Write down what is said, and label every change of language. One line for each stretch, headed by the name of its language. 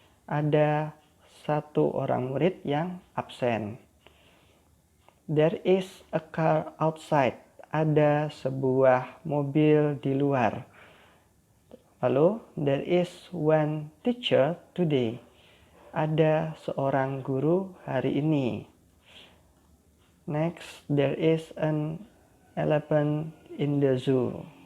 Indonesian: Ada satu orang murid yang absen.
English: There is a car outside.
Indonesian: Ada sebuah mobil di luar.
English: Lalu, there is one teacher today.
Indonesian: Ada seorang guru hari ini.
English: Next, there is an elephant in the zoo.